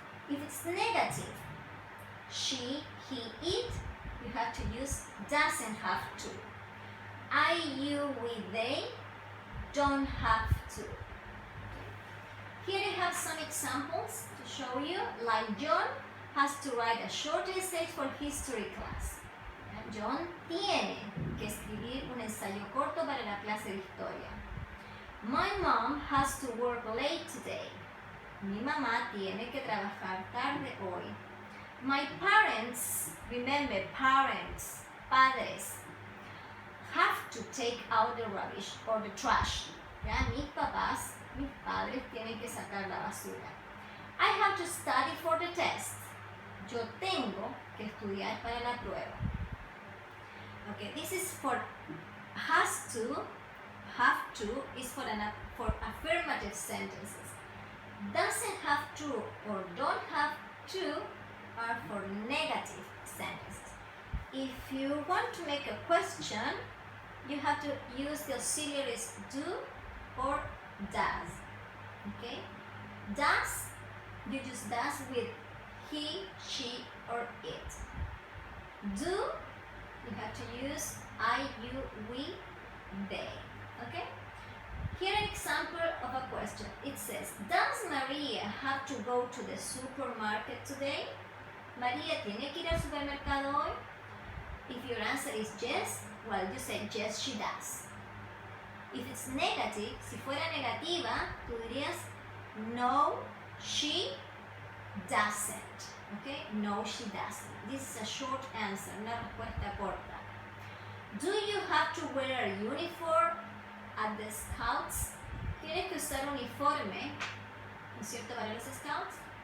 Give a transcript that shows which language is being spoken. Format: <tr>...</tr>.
<en>If it's negative, she, he, it, you have to use doesn't have to. I, you, we, they don't have to. Here I have some examples to show you, like John has to write a short essay for history class.</en> <es>John tiene que escribir un ensayo corto para la clase de historia.</es> <en>My mom has to work late today.</en> <es>Mi mamá tiene que trabajar tarde hoy.</es> <en>My parents, remember parents, padres, have to take out the rubbish or the trash.</en> <es>¿Ya? Mis papás, mis padres tienen que sacar la basura.</es> <en>I have to study for the test.</en> <es>Yo tengo que estudiar para la prueba.</es> <en>Okay, this is for has to, have to is for affirmative sentences. Doesn't have to or don't have to are for negative sentences. If you want to make a question, you have to use the auxiliaries do or does. Okay? Does, you use does with he, she, or it. Do, you have to use I, you, we, they. Okay? Here an example of a question. It says, does Maria have to go to the supermarket today?</en> <es>María tiene que ir al supermercado hoy?</es> <en>If your answer is yes, well, you say yes, she does. If it's negative,</en> <es>si fuera negativa, tú dirías</es> <en>no, she doesn't. Okay? No, she doesn't. This is a short answer,</en> <es>una respuesta corta.</es> <en>Do you have to wear a uniform at the scouts?</en> <es>¿Tienes que usar uniforme, ¿no es cierto, para los scouts?</es>